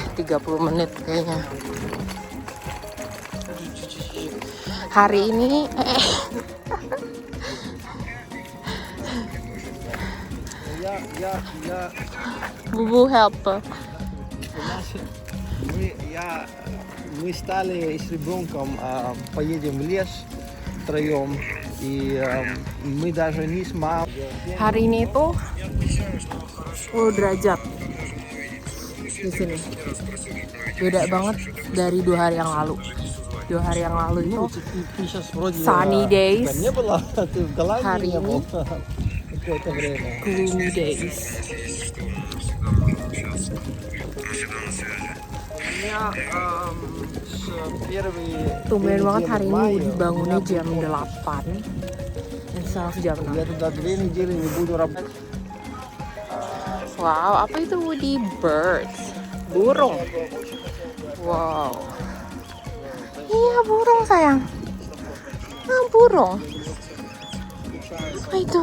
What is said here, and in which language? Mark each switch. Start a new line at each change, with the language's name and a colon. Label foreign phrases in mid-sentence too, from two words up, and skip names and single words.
Indonesian: 30 menit kayaknya. Hari ini Bubu help.
Russian: Мы стали с ребенком, поедем в лес втроем, и мы даже не сможем.
Indonesian: Hari ini tuh 10 derajat di sini. Beda banget dari 2 hari yang lalu. 2 hari yang lalu itu
English: sunny days.
Indonesian: Hari ini
English: gloomy days.
Indonesian: Tumben banget hari ini dibangunnya jam 8
English: instead of
Indonesian: jam 6. Wow, apa itu Woody? Birds. Burung. Wow. Iya burung sayang. Ah burung. Apa itu?